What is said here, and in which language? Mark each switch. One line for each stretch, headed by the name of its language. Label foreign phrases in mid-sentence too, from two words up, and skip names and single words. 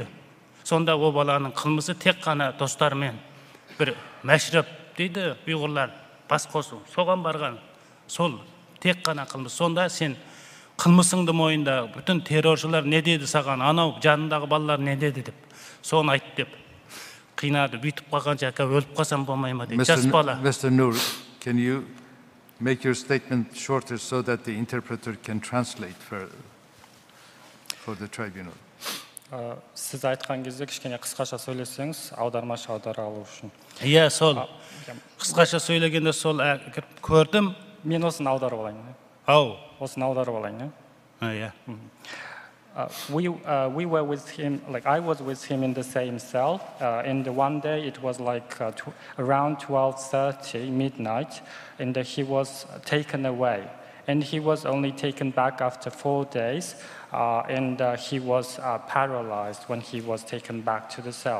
Kazakh: Сонда о баланың қылмысы тек қана достарымен бір мәшреп дейді, ұйғырлар бас қосу. Соған барған, сол тек қана қылмыс. Сонда сен қылмысыңды мойында, бүтін терроршылар не деді саған, анау жанындағы балалар не деді деп, соны айт деп. Қинады, бүйтіп қалғанша ака өліп қасам болмай ма дейді. Жас бала.
English: Mr. Noor, can you make your statement shorter so that the interpreter can translate for the tribunal?
Kazakh: Сіз айтқан кезде кішкене қысқаша сөйлесеңіз, аудармашы аудара алу үшін. Иә, сол. Қысқаша сөйлегенде сол көрдім. Мен осыны аударып алайын. Ау. Osını аударып алайын.
English: Yeah. We were with him, like I was with him in the same cell. And one day it was like around 12:30 midnight, and he was taken away. And he was only taken back after 4 days, and he was paralyzed when he was taken back to the cell.